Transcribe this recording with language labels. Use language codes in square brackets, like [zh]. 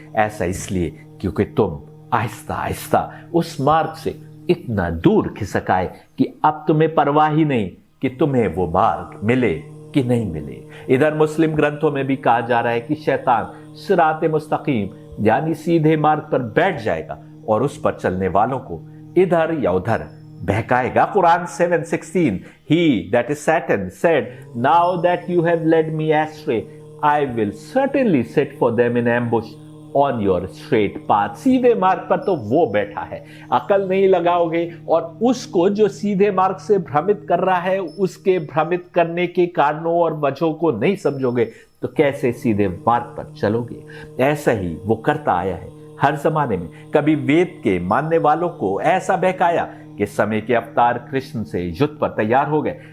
[hi] ऐसा इसलिए क्योंकि तुम आहिस्ता आहिस्ता उस मार्ग से इतना दूर खिसक आए कि अब तुम्हें परवाह ही नहीं कि तुम्हें वो मार्ग मिले कि नहीं मिले। इधर मुस्लिम ग्रंथों में भी कहा जा रहा है कि शैतान सिराते मुस्तकीम यानी सीधे मार्ग पर बैठ जाएगा और उस पर चलने वालों को इधर या उधर बहकाएगा। [en] Quran 7:16 He that is Satan said, now that you have led me astray, I will certainly set for them in ambush on your straight path। [hi] सीधे मार्ग पर तो वो बैठा है, अकल नहीं लगाओगे और उसको जो सीधे मार्ग से भ्रमित कर रहा है उसके भ्रमित करने के कारणों और वजहों को नहीं समझोगे तो कैसे सीधे मार्ग पर चलोगे। ऐसा ही वो करता आया है हर जमाने में। कभी वेद के मानने वालों को ऐसा बहकाया कि समय के अवतार कृष्ण से युद्ध पर तैयार हो गए।